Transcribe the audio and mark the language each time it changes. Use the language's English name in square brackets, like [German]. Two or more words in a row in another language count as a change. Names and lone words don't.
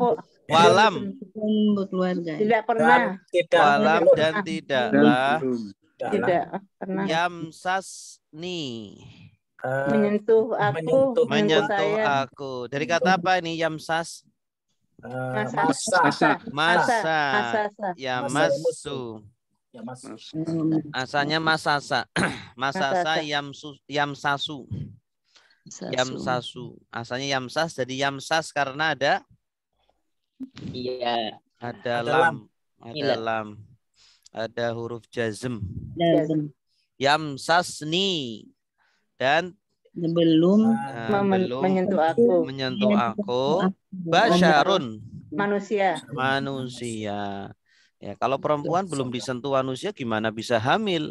[Arabic] Walam. [Indonesian] Tidak pernah. Walam dan tidaklah. Tidak pernah. [Arabic] Yamsasni. [Indonesian] Menyentuh aku. Dari kata apa ini yamsas? [Arabic] Masa. [Indonesian] Yamasu. Asalnya masasa. [Arabic] مسس يمسس. يمسس. [Indonesian] Asalnya yamsas, jadi yamsas karena ada ada lam. Ada huruf jazm. Yamsasni. Dan belum menyentuh aku basyarun, manusia. Ya, kalau perempuan belum disentuh manusia gimana bisa hamil?